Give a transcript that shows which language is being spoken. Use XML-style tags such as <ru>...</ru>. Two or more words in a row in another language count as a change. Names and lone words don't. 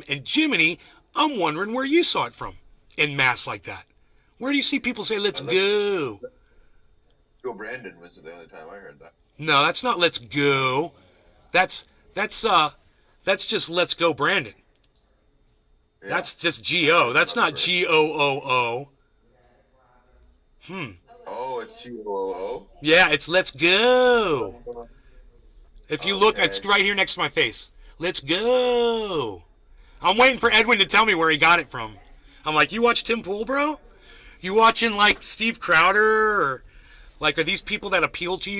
<en>And Jiminy, I'm wondering where you saw it from en masse like that. Where do you see people say, let's go? Go Brandon was the only time I heard that. No, that's not let's go. That's just let's go Brandon. Yeah. That's just G-O. That's not G-O-O-O. Oh, it's G-O-O-O? Yeah, it's let's go. If you look, it's right here next to my face. Let's go. I'm waiting for Edwin to tell me where he got it from. I'm like, you watch Tim Pool, bro? You watching like Steve Crowder? Or like, are these people that appeal to you?</en>